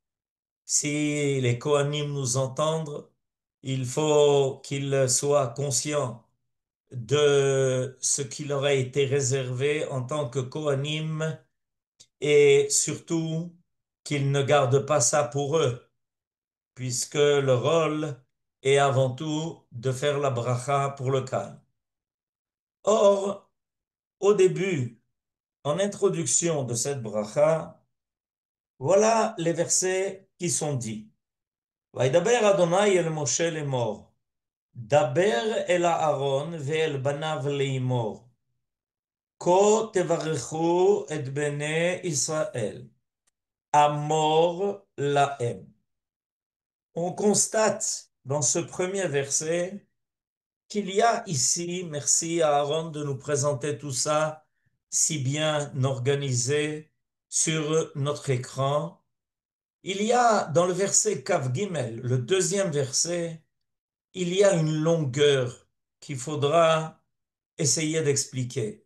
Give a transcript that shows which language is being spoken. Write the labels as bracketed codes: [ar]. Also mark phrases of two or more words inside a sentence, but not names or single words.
[fr] Si les Kohanim nous entendent, il faut qu'ils soient conscients de ce qui leur a été réservé en tant que Kohanim et surtout qu'ils ne gardent pas ça pour eux, puisque le rôle est avant tout de faire la bracha pour le calme. Or, au début, en introduction de cette bracha, voilà les versets qui sont dits. [he] וידבר אדוני אל משה לאמור, דבר אל אהרון ואל בניו לאמור, כה תברכו את בני ישראל, אמור להם. [fr] On constate dans ce premier verset qu'il y a ici, merci à Aaron de nous présenter tout ça si bien organisé sur notre écran. Il y a dans le verset [he] כף גימל, [fr] le deuxième verset, il y a une longueur qu'il faudra essayer d'expliquer.